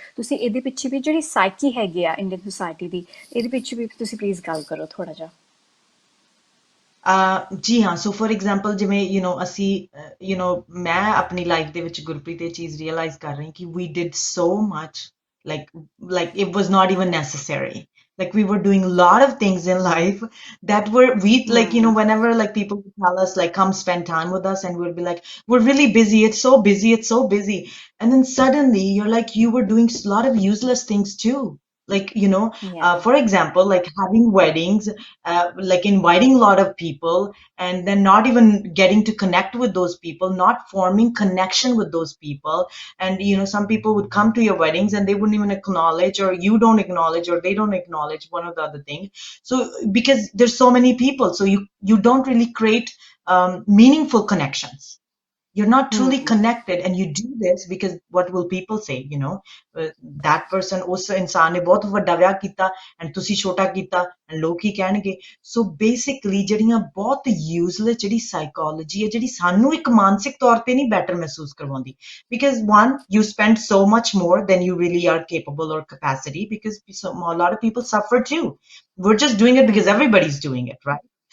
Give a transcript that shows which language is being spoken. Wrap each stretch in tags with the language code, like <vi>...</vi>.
<pa>ਤੁਸੀਂ ਇਹਦੇ ਪਿੱਛੇ ਵੀ ਜਿਹੜੀ ਸਾਈਕੀ ਹੈਗੀ ਆ ਇੰਡੀਅਨ ਸੋਸਾਇਟੀ ਦੀ, ਇਹਦੇ ਪਿੱਛੇ ਵੀ ਤੁਸੀਂ ਪਲੀਜ਼ ਗੱਲ ਕਰੋ ਥੋੜਾ ਜਿਹਾ। ਜੀ ਹਾਂ, ਸੋ ਫॉर ਐਗਜ਼ਾਮਪਲ ਜਿਵੇਂ ਅਸੀਂ ਮੈਂ ਆਪਣੀ ਲਾਈਫ ਦੇ ਵਿੱਚ ਗੁਰਪ੍ਰੀਤ ਇਹ ਚੀਜ਼ ਰੀਅਲਾਈਜ਼ ਕਰ ਰਹੀ ਕਿ</pa> <en>we did so much, like like it was not even necessary. Like we were doing a lot of things in life that were we like whenever like people would tell us like come spend time with us, and we'll be like, we're really busy, it's so busy, it's so busy. And then suddenly you're like, you were doing a lot of useless things too, like Yeah. for example, like having weddings, like inviting a lot of people, and then not even getting to connect with those people, not forming connection with those people. And some people would come to your weddings and they wouldn't even acknowledge, or you don't acknowledge, or they don't acknowledge one or the other thing. So because there's so many people, so you don't really create meaningful connections. You're not truly connected, and you do this because what will people say? That person</en> <pa>ਉਸ ਇਨਸਾਨ ਨੇ ਬਹੁਤ ਵੱਡਾ ਵਿਆਹ ਕੀਤਾ and ਤੁਸੀਂ ਛੋਟਾ ਕੀਤਾ, and ਲੋਕ ਕੀ ਕਹਿਣਗੇ? So basically ਜਿਹੜੀਆਂ ਬਹੁਤ useless ਜਿਹੜੀ psychology ਹੈ, ਜਿਹੜੀ ਸਾਨੂੰ ਇੱਕ ਮਾਨਸਿਕ ਤੌਰ ਤੇ ਨਹੀਂ better ਮਹਿਸੂਸ ਕਰਵਾਉਂਦੀ,</pa> <en>because one, you spend so much more than you really are capable or capacity, because a lot of people suffer too. We're just doing it because everybody's doing it, right?</en>